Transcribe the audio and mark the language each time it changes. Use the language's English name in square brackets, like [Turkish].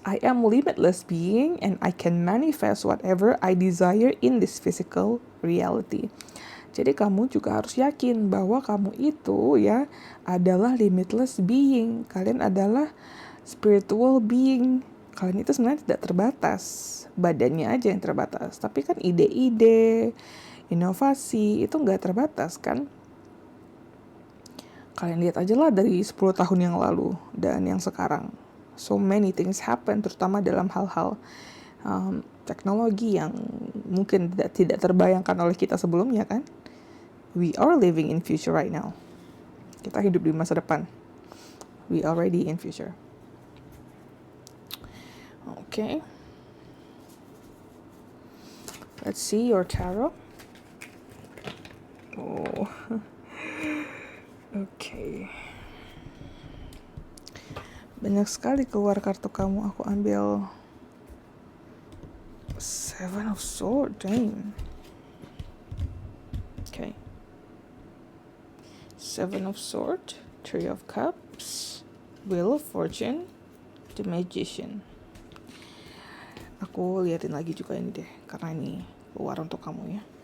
[English] I am limitless being and I can manifest whatever I desire in this physical reality. [Indonesian] Jadi kamu juga harus yakin bahwa kamu itu ya adalah limitless being. Kalian adalah spiritual being. Kalian itu sebenarnya tidak terbatas. Badannya aja yang terbatas. Tapi kan ide-ide, inovasi itu nggak terbatas kan. Kalian lihat aja lah dari 10 tahun yang lalu dan yang sekarang. [English] So many things happen, [Indonesian] terutama dalam hal-hal teknologi yang mungkin tidak terbayangkan oleh kita sebelumnya kan. [English] We are living in future right now. [Indonesian] Kita hidup di masa depan. [English] We already in future. Okay. Let's see your tarot. Oh. Okay. [Indonesian] Banyak sekali keluar kartu kamu. Aku ambil Seven of Swords. [English] Damn. Okay. Seven of Swords, Three of Cups, Wheel of Fortune, The Magician. [Indonesian] Aku liatin lagi juga ini deh, karena ini keluar untuk kamu ya.